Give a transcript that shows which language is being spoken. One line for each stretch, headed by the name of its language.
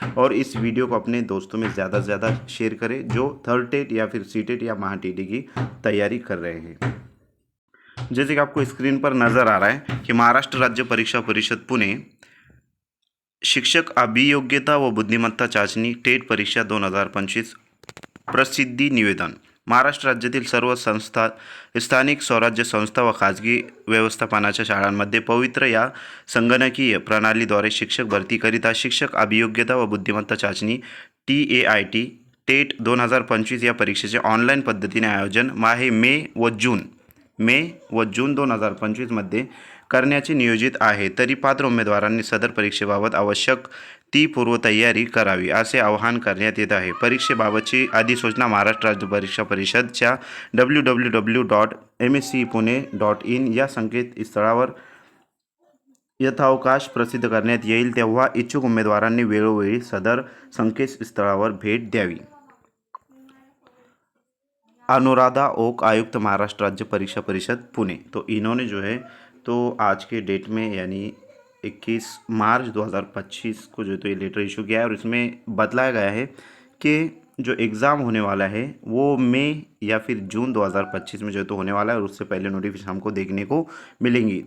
Hindi: और इस वीडियो को अपने दोस्तों में ज़्यादा से ज़्यादा शेयर करें जो थर्ड टेट या फिर सी टेट या महा टीटी की तैयारी कर रहे हैं। जैसे कि आपको स्क्रीन पर नज़र आ रहा है कि
Marathi: महाराष्ट्र राज्य परीक्षा परिषद पुणे शिक्षक अभियोग्यता व बुद्धिमत्ता चाचणी टेट परीक्षा 2025 प्रसिद्धी निवेदन। महाराष्ट्र राज्यातील सर्व संस्था, स्थानिक स्वराज्य संस्था व खाजगी व्यवस्थापनाच्या शाळांमध्ये पवित्र या संगणकीय प्रणालीद्वारे शिक्षक भरतीकरिता शिक्षक अभियोग्यता व बुद्धिमत्ता चाचणी TAIT टेट 2025 या परीक्षेचे ऑनलाईन पद्धतीने आयोजन मे व जून 2025 करण्याचे नियोजित आहे। तरी पात्र उमेदवारांनी सदर परीक्षेबाबत आवश्यक ती पूर्वतयारी करावी असे आवाहन करण्यात येत आहे। परीक्षेबाबतची अधिसूचना महाराष्ट्र राज्य परीक्षा परिषदच्या www.mscepune.in या संकेतस्थळावर यथावकाश प्रसिद्ध करण्यात येईल, तेव्हा इच्छुक उमेदवारांनी वेळोवेळी सदर संकेतस्थळावर भेट द्यावी। अनुराधा ओक, आयुक्त महाराष्ट्र राज्य परीक्षा परिषद पुणे।
Hindi: तो इन्होंने जो है तो आज के डेट में यानी 21 मार्च 2025 को जो है तो ये लेटर इशू किया है और इसमें बतलाया गया है कि जो एग्ज़ाम होने वाला है वो मई या फिर जून 2025 में जो है तो होने वाला है और उससे पहले नोटिफिकेशन हमको देखने को मिलेंगी।